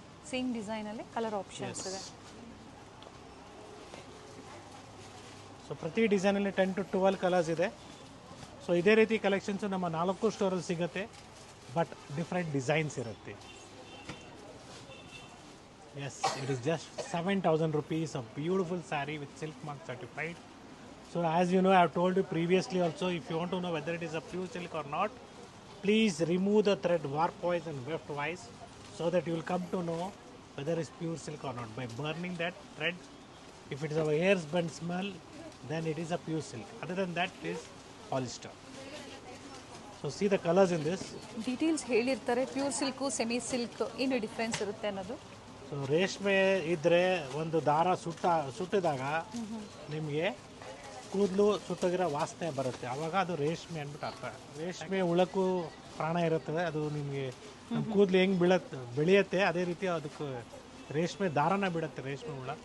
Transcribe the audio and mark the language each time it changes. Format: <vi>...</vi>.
<kn>Same ಡಿಸೈನಲ್ಲಿ colour options ಇದೆ. So ಪ್ರತಿ ಡಿಸೈನಲ್ಲಿ 10 to 12 colours ಇದೆ. ಸೊ ಇದೇ ರೀತಿ ಕಲೆಕ್ಷನ್ಸು ನಮ್ಮ 4 ಸ್ಟೋರಲ್ಲಿ ಸಿಗುತ್ತೆ, ಬಟ್ ಡಿಫ್ರೆಂಟ್ ಡಿಸೈನ್ಸ್ ಇರುತ್ತೆ.</kn> <en>Yes, it is just 7,000 rupees, a beautiful saree with silk mark certified. So as you know, I have told you previously also, if you want to know whether it is a pure silk or not, please remove the thread warp-wise and weft-wise, so that you will come to know whether it's pure silk or not by burning that thread. If it is a hairs burnt smell, then it is a pure silk. Other than that, it is polyester. So see the colors in this.</en> <kn>Details ಹೇಳಿರ್ತಾರೆ, pure silk semi silk ಏನು difference ಇರುತ್ತೆ ಅನ್ನೋದು. So ರೇಷ್ಮೆ ಇದ್ದರೆ ಒಂದು ದಾರ ಸುಟ್ಟಿದಾಗ ನಿಮಗೆ ಕೂದಲು ಸುಟ್ಟೋಗಿರೋ ವಾಸನೆ ಬರುತ್ತೆ, ಆವಾಗ ಅದು ರೇಷ್ಮೆ ಅಂದ್ಬಿಟ್ಟು ಅರ್ಥ. ರೇಷ್ಮೆ ಹುಳಕ್ಕೂ ಪ್ರಾಣ ಇರುತ್ತದೆ. ಅದು ನಿಮಗೆ ನಮ್ಮ ಕೂದಲು ಹೆಂಗೆ ಬೆಳೆಯುತ್ತೆ ಅದೇ ರೀತಿ ಅದಕ್ಕೆ ರೇಷ್ಮೆ ದಾರನ ಬಿಡುತ್ತೆ ರೇಷ್ಮೆ ಹುಳ.</kn>